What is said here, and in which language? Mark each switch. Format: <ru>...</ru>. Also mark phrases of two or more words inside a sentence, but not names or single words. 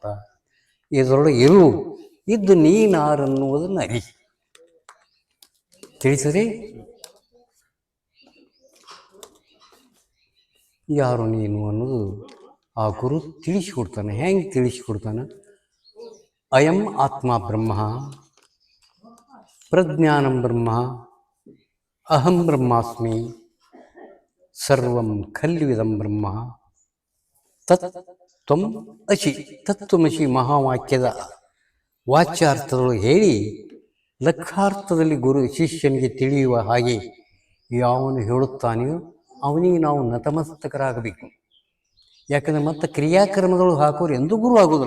<kn>ಇದರೊಳಗೆ ಇದ್ದು ನೀನಾರನ್ನುವುದನ್ನು ಅರಿ. ತಿಳಿಸರಿ? ಯಾರು ನೀನು ಅನ್ನೋದು ಆ ಗುರು ತಿಳಿಸಿಕೊಡ್ತಾನೆ. ಹೆಂಗೆ ತಿಳಿಸಿಕೊಡ್ತಾನೆ?</kn> <sa>ಅಯಂ ಆತ್ಮ ಬ್ರಹ್ಮ, ಪ್ರಜ್ಞಾನಂ ಬ್ರಹ್ಮ, ಅಹಂ ಬ್ರಹ್ಮಾಸ್ಮಿ, ಸರ್ವಂ ಖಲ್ವಿದಂ ಬ್ರಹ್ಮ, ತತ್ವಂ ಅಸಿ.</sa> <kn>ತತ್ವಮಸಿ ಮಹಾವಾಕ್ಯದ ವಾಚ್ಯಾರ್ಥದೊಳಗೆ ಹೇಳಿ ಲಕ್ಷಾರ್ಥದಲ್ಲಿ ಗುರು ಶಿಷ್ಯನಿಗೆ ತಿಳಿಯುವ ಹಾಗೆ ಯಾವನು ಹೇಳುತ್ತಾನೆಯೋ ಅವನಿಗೆ ನಾವು ನತಮಸ್ತಕರಾಗಬೇಕು. ಯಾಕಂದ್ರೆ ಮತ್ತೆ ಕ್ರಿಯಾಕರ್ಮದೊಳಗೆ ಹಾಕೋರು ಎಂದೂ ಗುರು ಆಗೋದಿಲ್ಲ.</kn>